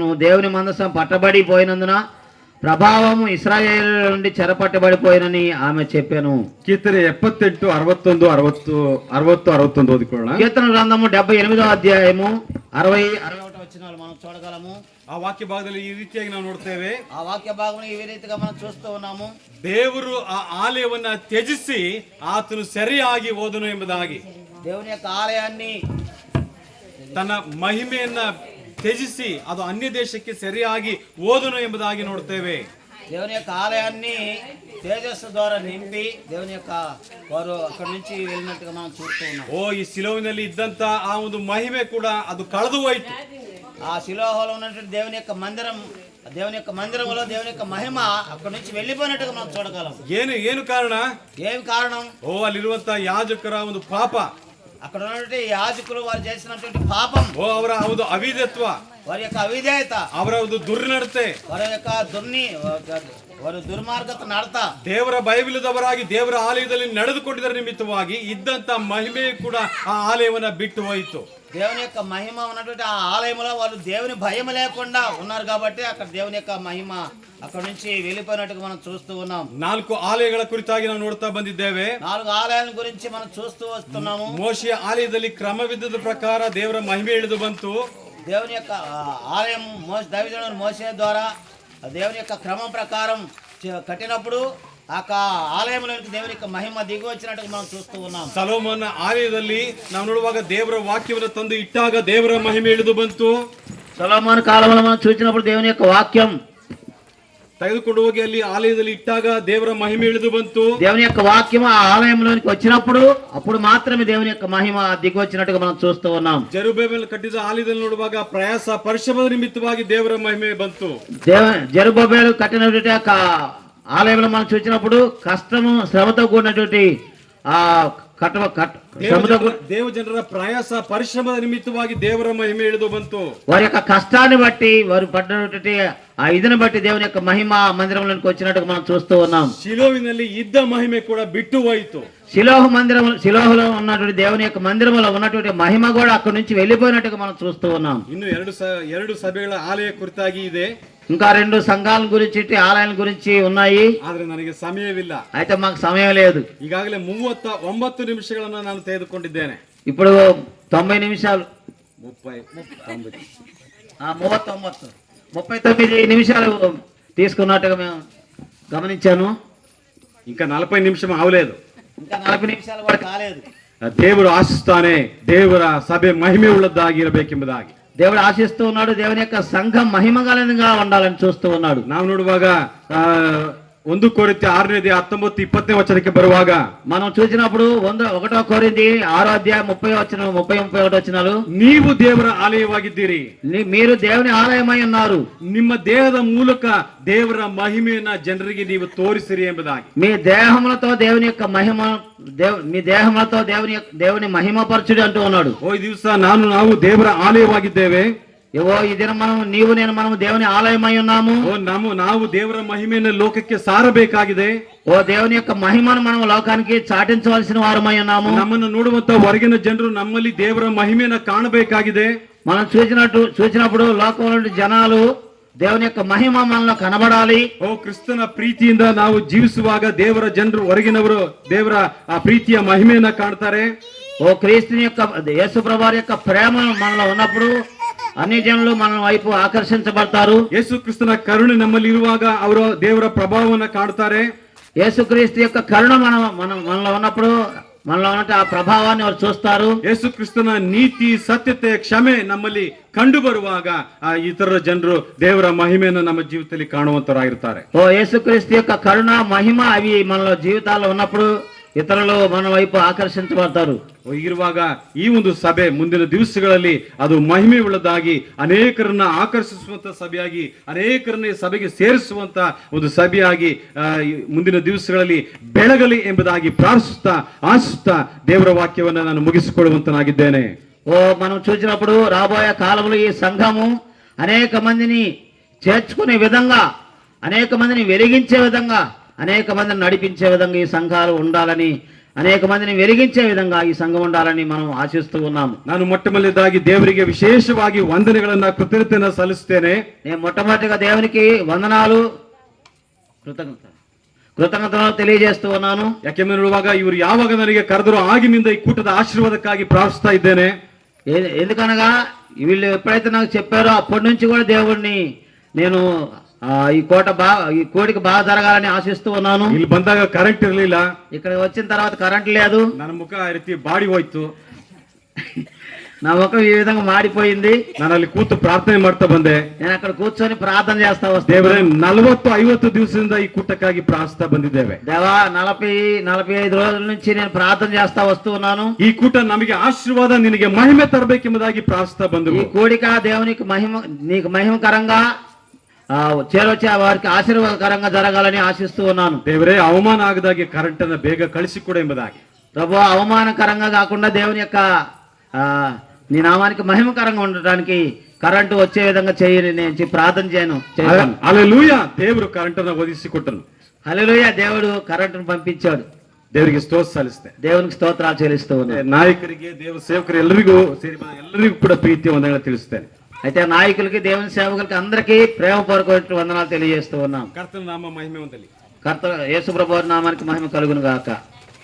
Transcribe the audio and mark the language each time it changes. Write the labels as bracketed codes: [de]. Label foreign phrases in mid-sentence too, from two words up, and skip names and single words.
[te] దేవుని మందసం పట్టబడి పోయినందున ప్రభావం ఇశ్రాయేలు నుండి చెరపట్టబడిపోయినని ఆమె చెప్పాను. [kn] ಕೀರ್ತನೆ 78 61 ಓದಿಕೊಳ್ಳೋಣ. [te] కీర్తన గ్రంథము 78వ అధ్యాయము 60 61 వచనాలు మనం చూడగలము. [kn] ಆ ವಾಕ್ಯ ಭಾಗದಲ್ಲಿ ಈ ರೀತಿಯಾಗಿ ನಾವು ನೋಡ್ತೇವೆ. [te] ఆ వాక్య భాగం ఈ రీతిగా మనం చూస్తూ ఉన్నాము. [kn] ದೇವರು ಆ ಆಲಯವನ್ನ ತ್ಯಜಿಸಿ ಆತನು ಸರಿಯಾಗಿ ಹೋದನು ಎಂಬುದಾಗಿ, [te] దేవుని యొక్క ఆలయాన్ని [kn] ತನ್ನ ಮಹಿಮೆಯನ್ನ ತ್ಯಜಿಸಿ ಅದು ಅನ್ಯ ದೇಶಕ್ಕೆ ಸರಿಯಾಗಿ ಹೋದನು ಎಂಬುದಾಗಿ ನೋಡ್ತೇವೆ. [te] దేవుని యొక్క ఆలయాన్ని తేజస్సు ద్వారా నింపి దేవుని యొక్క వారు అక్కడి నుంచి వెళ్ళినట్టుగా మనం చూస్తూ ఉన్నాం. [kn] ಈ ಸಿಲೋವಿನಲ್ಲಿ ಇದ್ದಂತ ಆ ಒಂದು ಮಹಿಮೆ ಕೂಡ ಅದು ಕಳೆದು ಹೋಯಿತು. [te] ఆ శిలోహలో ఉన్నటువంటి దేవుని యొక్క మందిరంలో దేవుని యొక్క మహిమ అక్కడి నుంచి వెళ్ళిపోయినట్టుగా మనం చూడగలం. [kn] ಏನು ಕಾರಣ? [te] ఏం కారణం? [kn] ಅಲ್ಲಿರುವಂತ ಯಾಜಕರ ಒಂದು ಪಾಪ, [te] అక్కడ ఉన్నటువంటి యాజకులు వారు చేసినటువంటి పాపం, [kn] ಅವರ ಒಂದು ಅವಿಧತ್ವ, [te] వారి యొక్క అవిధేయత, [kn] ಅವರ ಒಂದು ದುರ್ನಡತೆ, [te] వారి యొక్క వారి దుర్మార్గత నడత, [kn] ದೇವರ ಭಯವಿಲ್ಲದವರಾಗಿ ದೇವರ ಆಲಯದಲ್ಲಿ ನಡೆದುಕೊಂಡಿದ್ದರ ನಿಮಿತ್ತವಾಗಿ ಇದ್ದಂತ ಮಹಿಮೆ ಕೂಡ ಆ ಆಲಯವನ್ನ ಬಿಟ್ಟು ಹೋಯಿತು. [te] దేవుని యొక్క మహిమ ఉన్నటువంటి ఆ ఆలయంలో వాళ్ళు దేవుని భయం లేకుండా ఉన్నారు కాబట్టి అక్కడ దేవుని యొక్క మహిమ అక్కడ నుంచి వెళ్ళిపోయినట్టుగా మనం చూస్తూ ఉన్నాం. [kn] 4 ಆಲಯಗಳ ಕುರಿತಾಗಿ ನಾವು ನೋಡ್ತಾ ಬಂದಿದ್ದೇವೆ. [te] 4 ఆలయాల గురించి మనం చూస్తూ వస్తున్నాము. [kn] ಮೋಶೆಯ ಆಲಯದಲ್ಲಿ ಕ್ರಮವಿದ್ದದ ಪ್ರಕಾರ ದೇವರ ಮಹಿಮೆ ಇಳಿದು ಬಂತು. [te] దేవుని యొక్క ఆలయం దైవజనుడు మోషే ద్వారా దేవుని యొక్క క్రమం ప్రకారం కట్టినప్పుడు ఆ ఆలయంలోనికి దేవుని యొక్క మహిమ దిగి వచ్చినట్టుగా మనం చూస్తూ ఉన్నాం. [kn] ಸೊಲೊಮೋನನ ಆಲಯದಲ್ಲಿ ನಾವು ನೋಡುವಾಗ ದೇವರ ವಾಕ್ಯವನ್ನು ತಂದು ಇಟ್ಟಾಗ ದೇವರ ಮಹಿಮೆ ಇಳಿದು ಬಂತು. [te] సొలొమోను కాలంలో మనం చూసినప్పుడు దేవుని యొక్క వాక్యం [kn] ತೆಗೆದುಕೊಂಡು ಹೋಗಿ ಅಲ್ಲಿ ಆಲಯದಲ್ಲಿ ಇಟ್ಟಾಗ ದೇವರ ಮಹಿಮೆ ಇಳಿದು ಬಂತು. [te] దేవుని యొక్క వాక్యం ఆ ఆలయంలోనికి వచ్చినప్పుడు అప్పుడు మాత్రమే దేవుని యొక్క మహిమ దిగి వచ్చినట్టుగా మనం చూస్తూ ఉన్నాం. [kn] ಜೆರುಬ್ಬಾಬೆಲ್ ಕಟ್ಟಿದ ಆಲಯದಲ್ಲಿ ನೋಡುವಾಗ ಪ್ರಯಾಸ ಪರಿಶ್ರಮದ ನಿಮಿತ್ತವಾಗಿ ದೇವರ ಮಹಿಮೆ ಬಂತು. [te] జెరుబ్బాబెలు కట్టినటువంటి యొక్క ఆలయంలో మనం చూసినప్పుడు కష్టము శ్రమతో కూడినటువంటి ఆ [kn] ದೇವ ಜನರ ಪ್ರಯಾಸ ಪರಿಶ್ರಮದ ನಿಮಿತ್ತವಾಗಿ ದೇವರ ಮಹಿಮೆ ಇಳಿದು ಬಂತು. [te] వారి యొక్క కష్టాన్ని బట్టి వారు పడినటువంటి ఆ ఇదిని బట్టి దేవుని యొక్క మహిమ మందిరంలోకి వచ్చినట్టుగా మనం చూస్తూ ఉన్నాం. [kn] ಶಿಲೋವಿನಲ್ಲಿ ಇದ್ದ ಮಹಿಮೆ ಕೂಡ ಬಿಟ್ಟು ಹೋಯಿತು. [te] శిలోహలో ఉన్నటువంటి దేవుని యొక్క మందిరంలో ఉన్నటువంటి మహిమ కూడా అక్కడి నుంచి వెళ్ళిపోయినట్టుగా మనం చూస్తూ ఉన్నాం. [kn] ಇನ್ನು ಎರಡು ಸಭೆಗಳ ಆಲಯ ಕುರಿತಾಗಿ ಇದೆ. [te] ఇంకా 2 సంఘాల గురించి ఆలయాల గురించి ఉన్నాయి. [kn] ಆದ್ರೆ ನನಗೆ ಸಮಯವಿಲ್ಲ, [te] అయితే మాకు సమయం లేదు. [kn] ಈಗಾಗಲೇ 39 ನಿಮಿಷಗಳನ್ನು ನಾನು ತೆಗೆದುಕೊಂಡಿದ್ದೇನೆ. [te] ఇప్పుడు 90 నిమిషాలు 39 నిమిషాలు తీసుకున్నట్టుగా మేము గమనించాను. ఇంకా 40 నిమిషం అవలేదు, ఇంకా 40 నిమిషాలు కూడా కాలేదు. [kn] ದೇವರು ಆಶಿಸ್ತಾನೆ ದೇವರ ಸಭೆ ಮಹಿಮೆ ಉಳ್ಳದ್ದಾಗಿರಬೇಕೆಂಬುದಾಗಿ. [te] దేవుడు ఆశిస్తూ ఉన్నాడు దేవుని యొక్క సంఘం మహిమగలనిగా ఉండాలని చూస్తూ ఉన్నాడు. [kn] ನಾವು ನೋಡುವಾಗ 1 ಕೊರಿಂಥಿ 6ನೇ ಅಧ್ಯಾಯ 19-20ನೇ ವಚನಕ್ಕೆ ಬರುವಾಗ [te] మనం చూసినప్పుడు 1 కొరింథీ 6వ అధ్యాయం 30-31 వచనాలు, [kn] ನೀವು ದೇವರ ಆಲಯವಾಗಿದ್ದೀರಿ, [te] మీరు దేవుని ఆలయమై ఉన్నారు, [kn] ನಿಮ್ಮ ದೇಹದ ಮೂಲಕ ದೇವರ ಮಹಿಮೆಯನ್ನ ಜನರಿಗೆ ನೀವು ತೋರಿಸಿರಿ ಎಂಬುದಾಗಿ. [te] మీ దేహములతో దేవుని యొక్క మహిమ మీ దేహములతో దేవుని మహిమపరచుడి అంటూ ఉన్నాడు. [kn] ಈ ದಿವಸ ನಾವು ದೇವರ ಆಲಯವಾಗಿದ್ದೇವೆ. [te] ఈ దినం మనం దేవుని ఆలయమై ఉన్నాము. [kn] ನಾವು ದೇವರ ಮಹಿಮೆಯನ್ನು ಲೋಕಕ್ಕೆ ಸಾರಬೇಕಾಗಿದೆ. [te] దేవుని యొక్క మహిమను మనం లోకానికి చాటించవలసిన వారమై ఉన్నాము. [kn] ನಮ್ಮನ್ನು ನೋಡುವಂತ ಹೊರಗಿನ ಜನರು ನಮ್ಮಲ್ಲಿ ದೇವರ ಮಹಿಮೆಯನ್ನ ಕಾಣಬೇಕಾಗಿದೆ. [te] మనం చూసినప్పుడు లోకంలో జనాలు దేవుని యొక్క మహిమ మనలో కనబడాలి. [kn] ಕ್ರಿಸ್ತನ ಪ್ರೀತಿಯಿಂದ ನಾವು ಜೀವಿಸುವಾಗ ದೇವರ ಜನರು ಹೊರಗಿನವರು ದೇವರ ಆ ಪ್ರೀತಿಯ ಮಹಿಮೆಯನ್ನ ಕಾಣ್ತಾರೆ. [te] క్రీస్తుని యొక్క యేసు ప్రభువారి యొక్క ప్రేమ మనలో ఉన్నప్పుడు అన్ని జనులు మన వైపు ఆకర్షించబడతారు. [kn] ಯೇಸು ಕ್ರಿಸ್ತನ ಕರುಣೆ ನಮ್ಮಲ್ಲಿ ಇರುವಾಗ ಅವರು ದೇವರ ಪ್ರಭಾವವನ್ನ ಕಾಣ್ತಾರೆ. [te] యేసుక్రీస్తు యొక్క కరుణ మనలో ఉన్నప్పుడు మనలో ఉన్న ఆ ప్రభావాన్ని వారు చూస్తారు. [kn] ಯೇಸು ಕ್ರಿಸ್ತನ ನೀತಿ ಸತ್ಯತೆ ಕ್ಷಮೆ ನಮ್ಮಲ್ಲಿ ಕಂಡು ಬರುವಾಗ ಆ ಇತರ ಜನರು ದೇವರ ಮಹಿಮೆಯನ್ನು ನಮ್ಮ ಜೀವಿತದಲ್ಲಿ ಕಾಣುವಂತರಾಗಿರ್ತಾರೆ. [te] యేసుక్రీస్తు యొక్క కరుణ మహిమ అవి మనలో జీవితాల్లో ఉన్నప్పుడు ఇతరులు మన వైపు ఆకర్షించబడతారు. [kn] ಹೀಗಿರುವಾಗ ಈ ಒಂದು ಸಭೆ ಮುಂದಿನ ದಿವಸಗಳಲ್ಲಿ ಅದು ಮಹಿಮೆ ಉಳ್ಳದಾಗಿ ಅನೇಕರನ್ನ ಆಕರ್ಷಿಸುವಂತ ಸಭೆಯಾಗಿ ಅನೇಕರನ್ನ ಸಭೆಗೆ ಸೇರಿಸುವಂತ ಒಂದು ಸಭೆಯಾಗಿ ಮುಂದಿನ ದಿವಸಗಳಲ್ಲಿ ಬೆಳಗಲಿ ಎಂಬುದಾಗಿ ಪ್ರಾರ್ಥಿಸುತ್ತಾ ಆಶಿಸುತ್ತಾ ದೇವರ ವಾಕ್ಯವನ್ನ ನಾನು ಮುಗಿಸಿಕೊಳ್ಳುವಂತನಾಗಿದ್ದೇನೆ. [te] మనం చూసినప్పుడు రాబోయే కాలంలో ఈ సంఘము అనేక మందిని చేర్చుకునే విధంగా, అనేక మందిని వెలిగించే విధంగా, అనేక మందిని నడిపించే విధంగా ఈ సంఘాలు ఉండాలని, అనేక మందిని వెలిగించే విధంగా ఈ సంఘం ఉండాలని మనం ఆశిస్తూ ఉన్నాము. [kn] ನಾನು ಮೊಟ್ಟಮೊದಲನೇದಾಗಿ ದೇವರಿಗೆ ವಿಶೇಷವಾಗಿ ವಂದನೆಗಳನ್ನ ಕೃತಜ್ಞತೆಯನ್ನು ಸಲ್ಲಿಸುತ್ತೇನೆ. [te] నేను మొట్టమొదటిగా దేవునికి వందనాలు కృతజ్ఞతలు తెలియజేస్తూ ఉన్నాను. [kn] ಯಾಕೆಂದ್ರೆ ನೋಡುವಾಗ ಇವರು ಯಾವಾಗ ನನಗೆ ಕರೆದರೂ ಆಗಿನಿಂದ ಈ ಕೂಟದ ಆಶೀರ್ವಾದಕ್ಕಾಗಿ ಪ್ರಾರ್ಥಿಸ್ತಾ ಇದ್ದೇನೆ. [te] ఎందుకనగా వీళ్ళు ఎప్పుడైతే నాకు చెప్పారో అప్పటి నుంచి కూడా దేవుడిని నేను ఈ కోడికి బాగా జరగాలని ఆశిస్తూ ఉన్నాను. [kn] ಇಲ್ಲಿ ಬಂದಾಗ ಕರೆಂಟ್ ಇರ್ಲಿಲ್ಲ, [te] ఇక్కడ వచ్చిన తర్వాత కరెంట్ లేదు, [kn] ನನ್ನ ಮುಖ ಆ ರೀತಿ ಬಾಡಿ ಹೋಯ್ತು, [te] నా ముఖం ఈ విధంగా మాడిపోయింది. [kn] ನಾನು ಅಲ್ಲಿ ಕೂತು ಪ್ರಾರ್ಥನೆ ಮಾಡ್ತಾ ಬಂದೆ. [te] నేను అక్కడ కూర్చొని ప్రార్థన చేస్తా వస్తాను. [kn] ದೇವರೇ 40-50 ದಿವಸದಿಂದ ಈ ಕೂಟಕ್ಕಾಗಿ ಪ್ರಾರ್ಥಿಸ್ತಾ ಬಂದಿದ್ದೇವೆ. [te] దేవా 40-45 రోజుల నుంచి నేను ప్రార్థన చేస్తా వస్తూ ఉన్నాను. [kn] ಈ ಕೂಟ ನಮಗೆ ಆಶೀರ್ವಾದ, ನಿನಗೆ ಮಹಿಮೆ ತರಬೇಕೆಂಬುದಾಗಿ ಪ್ರಾರ್ಥಿಸ್ತಾ [te] ఈ [kn] ಬಂದೆವು. [te] కోడిక దేవునికి నీకు మహిమకరంగా చేరొచ్చే వారికి ఆశీర్వాదకరంగా జరగాలని ఆశిస్తూ ఉన్నాను. [kn] ದೇವರೇ ಅವಮಾನ ಆಗದಾಗೆ ಕರೆಂಟ್ ಅನ್ನ ಬೇಗ ಕಳಿಸಿಕೊಡು ಎಂಬುದಾಗಿ. [te] ప్రభు అవమానకరంగా కాకుండా దేవుని యొక్క నీ నామానికి మహిమకరంగా ఉండటానికి కరెంటు వచ్చే విధంగా చేయని నేను ప్రార్థన చేయను. హల్లెలూయా. [kn] ದೇವರು ಕರೆಂಟ್ ಅನ್ನ ಒದಗಿಸಿಕೊಟ್ಟನು. [te] హల్లెలూయా. దేవుడు కరెంటును పంపించాడు. [kn] ದೇವರಿಗೆ ಸ್ತೋತ್ರ ಸಲ್ಲಿಸ್ತೆ. [te] దేవునికి స్తోత్రాలు చెల్లిస్తూ ఉన్నాను. [kn] ನಾಯಕರಿಗೆ, ದೇವ ಸೇವಕರು ಎಲ್ಲರಿಗೂ ಎಲ್ಲರಿಗೂ ಕೂಡ ಪ್ರೀತಿಯ ವಂದನೆಗಳನ್ನು ತಿಳಿಸ್ತೇನೆ. [te] అయితే నాయకులకి, దేవుని సేవకులకి అందరికీ ప్రేమపూర్వక వందనాలు తెలియజేస్తూ ఉన్నాం. [kn] ಕರ್ತನ ನಾಮ ಮಹಿಮೆ ಹೊಂದಲಿ. [te] కర్త యేసు ప్రభువు నామానికి మహిమ కలుగును గాక.